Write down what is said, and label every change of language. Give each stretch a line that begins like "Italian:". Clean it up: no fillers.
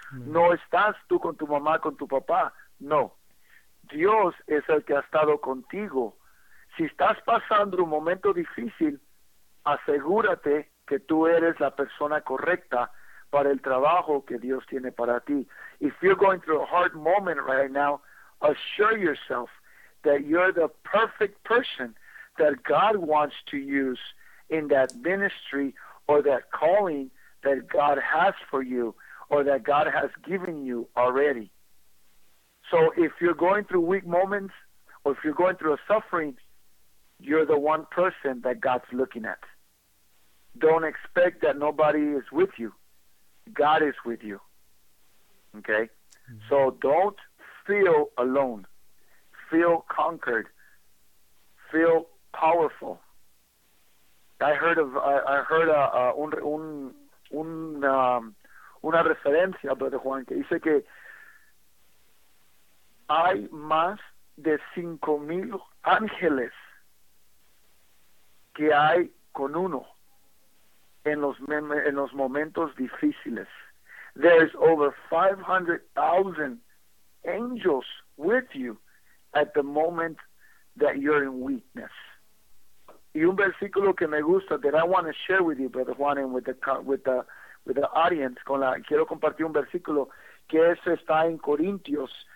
Spanish: No estás tú con tu mamá, con tu papá. No. Dios es el que ha estado contigo. Si estás pasando un momento difícil, asegúrate que tú eres la persona correcta para el trabajo que Dios tiene para ti.
English: If you're going through a hard moment right now, assure yourself that you're the perfect person that God wants to use in that ministry or that calling that God has for you or that God has given you already. So if you're going through weak moments or if you're going through a suffering, you're the one person that God's looking at. Don't expect that nobody is with you. God is with you. Okay? Mm-hmm. So don't feel alone. Feel conquered. Feel powerful. I heard
Spanish: una referencia, Brother Juan, que dice que hay más de 5,000 ángeles que hay con uno en los momentos difíciles.
English: There's over 500,000 angels with you at the moment that you're in weakness.
Spanish: Y un versículo que me gusta
English: that I want to share with you, Brother Juan, and with the audience,
Spanish: quiero compartir un versículo que eso está en Corintios.